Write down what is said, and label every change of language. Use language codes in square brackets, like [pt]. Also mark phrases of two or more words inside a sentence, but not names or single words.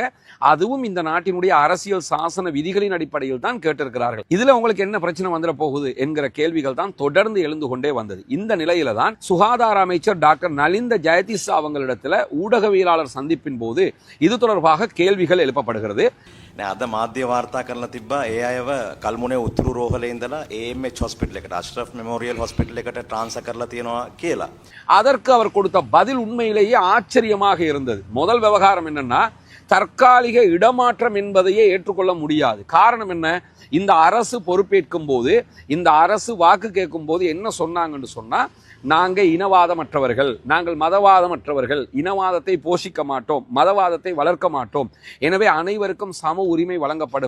[ta] அதுவும் இந்த நாட்டினுடைய அரசியல் சாசன விதிகளின் அடிப்படையில் தான் கேட்டிருக்கிறார்கள். இதுல உங்களுக்கு என்ன பிரச்சனை வந்துட போகுது என்கிற கேள்விகள் தான் தொடர்ந்து எழுந்து கொண்டே வந்தது. இந்த நிலையில தான் சுகாதார அமைச்சர் டாக்டர் நலிந்த ஜெயதிஸ் அவங்களிடத்துல ஊடகவியலாளர் சந்திப்பின் போது இது தொடர்பாக கேள்விகள் எழுப்பப்படுகிறது. [si] අද මාධ්‍ය වාර්තා කරලා තිබ්බා ඒ අයව කල්මුනේ උතුරු රෝහලේ ඉඳලා AMH හොස්පිටල් එකට අශ්රෆ් මෙමෝරියල් හොස්පිටල් එකට ட்ரான்ஸ்ஃபர் කරලා තියෙනවා කියලා. [ta] அதற்கு அவர் கொடுத்த பதில் உண்மையிலேயே ஆச்சரியமாக இருந்தது. முதல் விவகாரம் என்னன்னா, தற்காலிக இடமாற்றம் என்பதையே ஏற்றுக்கொள்ள முடியாது. காரணம் என்ன? இந்த அரசு பொறுப்பேற்கும் போது, இந்த அரசு வாக்கு கேட்கும் போது என்ன சொன்னாங்கன்னு சொன்னா, நாங்கள் இனவாதமற்றவர்கள், நாங்கள் மதவாதமற்றவர்கள், இனவாதத்தை போஷிக்க மாட்டோம், மதவாதத்தை வளர்க்க மாட்டோம், எனவே அனைவருக்கும் சம உரிமை வழங்கப்படும்.